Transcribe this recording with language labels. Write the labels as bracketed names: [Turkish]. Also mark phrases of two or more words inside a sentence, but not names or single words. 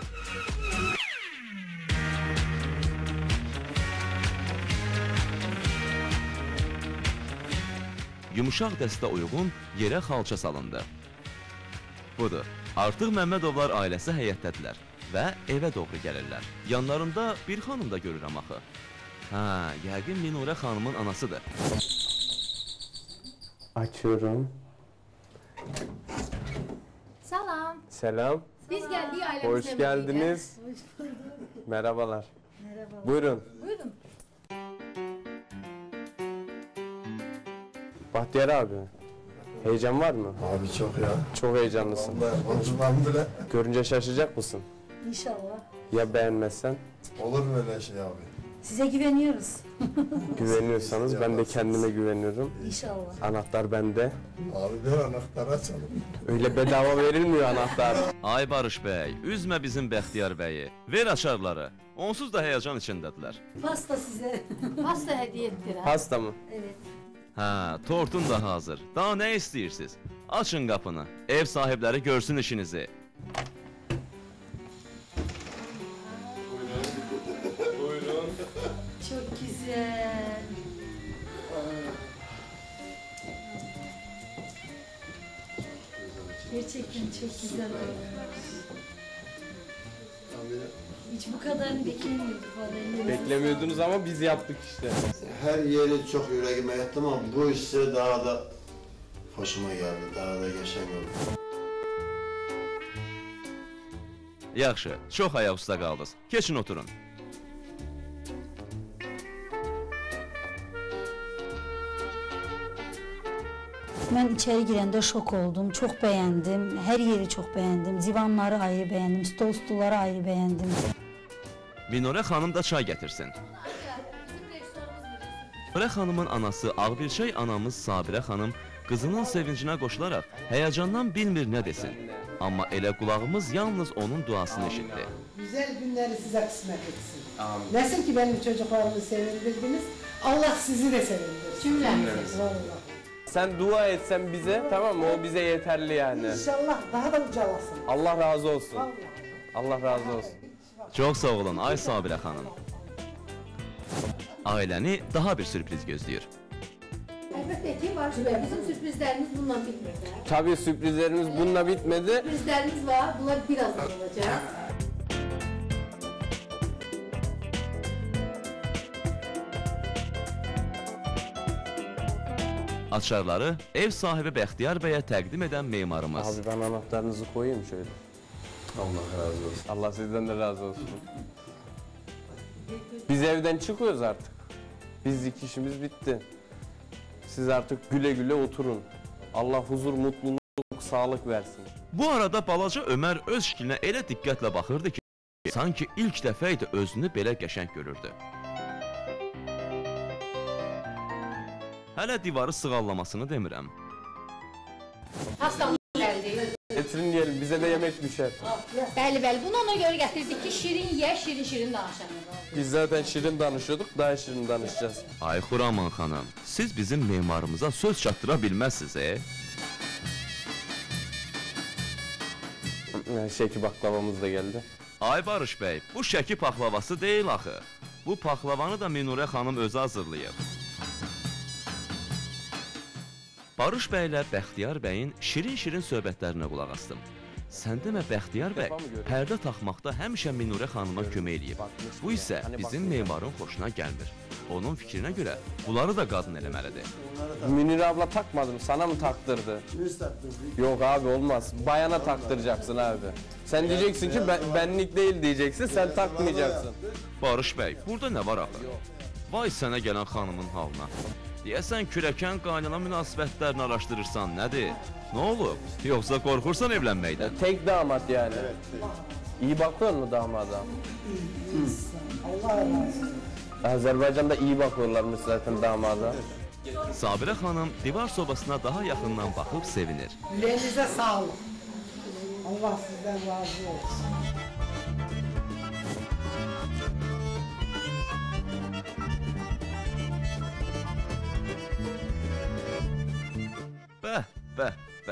[Azerbaijani] Yumuşaq dəstə uyğun yerə xalça salındı. Budur, artıq Məmmədovlar ailəsi həyətdədirlər və evə doğru gəlirlər. Yanlarında bir xanım da görürəm axı. Hə, yəqin Minurə xanımın anasıdır. [Turkish] Açıyorum. [Azerbaijani] Salam. [Turkish] Selam. Biz geldik ailemizle. Hoş geldiniz. Merhabalar. Merhaba. Buyurun. Buyurun. Bahtiyar abi. Heyecan var mı? Abi çok ya. Çok heyecanlısın. Vallahi konuşmam bile. Görünce şaşacak mısın? İnşallah. Ya beğenmezsen? Olur mu öyle şey abi? Size güveniyoruz. Güveniyorsanız ben de kendime güveniyorum. İnşallah. Anahtar bende. Abi ver anahtarı açalım. Öyle bedava verilmiyor anahtar. [Azerbaijani] Ay Barış bəy, üzmə bizim Bəxtiyar bəyi. Ver açarları. Onsuz da həyəcan içindədirlər. [Turkish] Pasta size. Pasta hediye ettiler. Pasta mı? Evet. [Azerbaijani] Hə, tortun da hazır. Daha nə istəyirsiniz? Açın qapını. Ev sahibləri görsün işinizi. [Turkish] Çok güzel. Gerçekten çok güzel olmuş. Hiç bu kadarını beklemiyorduk vallahi. Beklemiyordunuz ama biz yaptık işte. Her yeri çok yüreğime yattı ama bu ise daha da hoşuma geldi, daha da geçen oldu. [Azerbaijani] Yaxşı, çox ayaq üstə qaldınız. Keçin oturun. [Turkish] Ben içeri girende şok oldum. Çok beğendim. Her yeri çok beğendim. Divanları ayrı beğendim. Stolları ayrı beğendim. [Azerbaijani] Minore xanım da çay gətirsin. Minore xanımın anası Ağbirçək anamız Sabirə xanım qızının sevincinə qoşularaq həyəcandan bilmir nə desin. Amma elə qulağımız yalnız onun duasını eşitdi. [Turkish] Güzel günleri size kısmet etsin. Nasıl ki benim çocuklarımı sevindirdiniz, Allah sizi de sevindirsin. Cümlemizi. Vallahi. Sen dua etsen bize, tamam mı? O bize yeterli yani. İnşallah daha da ucalasın. Allah razı olsun. Vallahi. Allah razı olsun. [Azerbaijani] Çox sağ olun ay Sabirə xanım. Ailəni daha bir sürpriz gözləyir. Əlbəttə ki, Barış bəy, bizim sürprizlərimiz bununla bitmir. [Turkish] Tabii sürprizlerimiz bununla bitmedi. [Azerbaijani] Sürprizlərimiz var, bunlar birazdan olacaq. Açarları ev sahibi Bəxtiyar bəyə təqdim edən memarımız. [Turkish] Abi ben anahtarınızı koyayım şöyle. Allah razı olsun. Allah sizden de razı olsun. Biz evden çıkıyoruz artık. Bizlik işimiz bitti. Siz artık güle güle oturun. Allah huzur, mutluluk, sağlık versin. [Azerbaijani] Bu arada balaca Ömər öz şəklinə elə diqqətlə baxırdı ki, sanki ilk dəfə idi özünü belə qəşəng görürdü. Hələ divarı sığallamasını demirəm. Pastamız gəldi. [Turkish] Getirin diyelim, bize de yemek düşer. [Azerbaijani] Bəli, bəli, bunu ona görə gətirdik ki, şirin ye, şirin danışalım. [Turkish] Biz zaten şirin danışıyorduk, daha şirin danışacağız. [Azerbaijani] Ay Xuraman xanım, siz bizim memarımıza söz çatdıra bilməzsiniz, [Turkish] Şeki baklavamız da geldi. [Azerbaijani] Ay Barış bəy, bu şəki paxlavası deyil axı. Bu paxlavanı da Minurə xanım özü hazırlayıb. Barış bəylə Bəxtiyar bəyin şirin-şirin söhbətlərinə qulaq astım. Sən demə Bəxtiyar bəy, pərdə taxmaqda həmişə Minurə xanıma kömək eləyib. Bu isə bizim memarın xoşuna gəlmir. Onun fikrinə görə bunları da qadın eləməlidir. [Turkish] Münir abla takmadım, sana mı taktırdı? Yok abi olmaz, bayana taktıracaksın abi. Sen diyeceksin ki benlik değil diyeceksin, sen takmayacaksın. [Azerbaijani] Barış bəy, burada nə var axı? Vay sənə gələn xanımın halına. Deyəsən kürəkən qaynana münasibətlərini araşdırırsan, nədir? Nə olub? Yoxsa qorxursan evlənməkdən? [Turkish] Tek damat yani. İyi bakıyor mu damada? Allah razı olsun. Azerbaycan'da iyi bakıyorlarmış zaten damada. [Azerbaijani] Sabirə xanım divar sobasına daha yaxından baxıb sevinir. [Turkish] Yüreğinize sağlık. Allah sizden razı olsun. [Azerbaijani] Bəh, bəh, bəh.